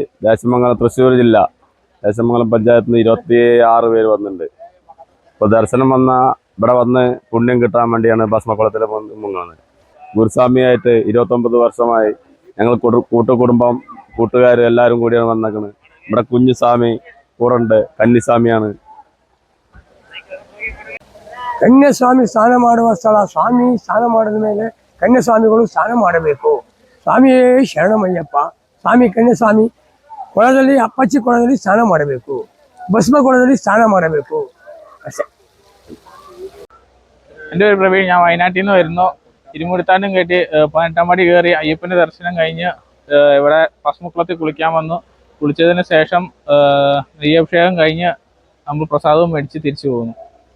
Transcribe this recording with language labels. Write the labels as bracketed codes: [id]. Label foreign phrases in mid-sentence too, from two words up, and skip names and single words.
[ml] ദേശമംഗലം, തൃശ്ശൂർ ജില്ല ദേശമംഗലം പഞ്ചായത്തിൽ നിന്ന് 26 പേര് വന്നിട്ടുണ്ട്. ഇപ്പോൾ ദർശനം ഇവിടെ വന്ന് പുണ്യം കിട്ടാൻ വേണ്ടിയാണ് ഭസ്മക്കുളത്തിൽ മുങ്ങുന്നത്. ഗുരുസ്വാമിയായിട്ട് 29 വർഷമായി. ഞങ്ങൾ കൂട്ടുകുടുംബം, കൂട്ടുകാർ എല്ലാവരും കൂടിയാണ് വന്നേക്കുന്നത്. ഇവിടെ കുഞ്ഞുസ്വാമി കൂടെ ഉണ്ട്, ಕನ್ನಿಸ್ವಾಮಿയാണ്. [kn] ಕನ್ಯಾಸ್ವಾಮಿ ಸ್ನಾನ ಮಾಡುವ ಸ್ಥಳ. ಸ್ವಾಮಿ ಸ್ನಾನ ಮಾಡಿದ ಮೇಲೆ ಕನ್ಯಾಸ್ವಾಮಿಗಳು ಸ್ನಾನ ಮಾಡಬೇಕು. ಸ್ವಾಮಿಯೇ ಶರಣಮಯ್ಯಪ್ಪ. ಸ್ವಾಮಿ ಕನ್ಯಾಸ್ವಾಮಿ ಕೊಳದಲ್ಲಿ, ಅಪ್ಪಚ್ಚಿ ಕೊಳದಲ್ಲಿ ಸ್ನಾನ ಮಾಡಬೇಕು. ಭಸ್ಮ ಕೊಳದಲ್ಲಿ ಸ್ನಾನ ಮಾಡಬೇಕು ಅಷ್ಟೇ. [ml] എൻ്റെ പേര് പ്രവീൺ. ഞാൻ വയനാട്ടിൽ നിന്ന് വരുന്നു. ഇരുമുടിത്താണ്ടും കയറ്റി 18-ാം പടി കയറി അയ്യപ്പൻ്റെ ദർശനം കഴിഞ്ഞ് ഇവിടെ ഭസ്മക്കുളത്തിൽ കുളിക്കാൻ വന്നു. കുളിച്ചതിന് ശേഷം നെയ്യഭിഷേകം കഴിഞ്ഞ് നമ്മൾ പ്രസാദവും മേടിച്ച് തിരിച്ചു പോകുന്നു.